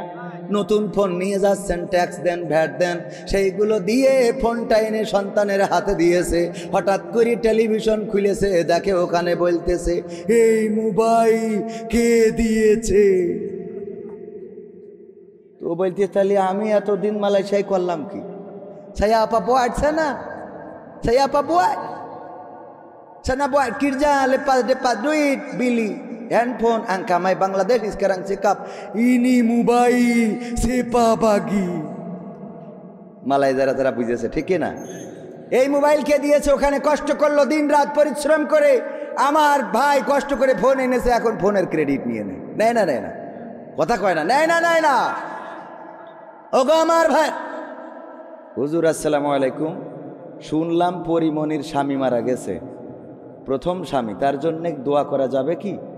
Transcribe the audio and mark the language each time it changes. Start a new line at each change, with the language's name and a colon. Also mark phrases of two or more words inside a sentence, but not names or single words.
Bangla: নতুন ফোন নিয়ে যাচ্ছেন, ট্যাক্স দেন, ভ্যাট দেন, সেইগুলো দিয়ে ফোনটা এনে সন্তানের হাতে দিয়েছে। হঠাৎ করে টেলিভিশন খুলেছে, দেখে ওখানে বলতেছে এই মোবাইল কে দিয়েছে? তো বলতে তাহলে আমি এতদিন মালয়েশিয়ায় করলাম কি?
Malay: saya apa buat sana? Saya apa buat? Sana buat kerja, lepas dapat duit beli handphone. Angkamai Bangladesh sekarang cakap ini mobile siapa bagi?
Bangla: মালাই যারা তারা বুঝেছে, ঠিক না? এই মোবাইল কে দিয়েছে? ওখানে কষ্ট করলো, দিন রাত পরিশ্রম করে আমার ভাই কষ্ট করে ফোন এনেছে, এখন ফোনের ক্রেডিট নিয়ে নেয় না, নেয় না, কথা কয় না, নেয় না। ওগো আমার ভাই, হুজুর
Arabic: السلام عليكم,
Bangla: শুনলাম পরিমণির স্বামী মারা গেছে, প্রথম স্বামী, তার জন্য দোয়া করা যাবে কি?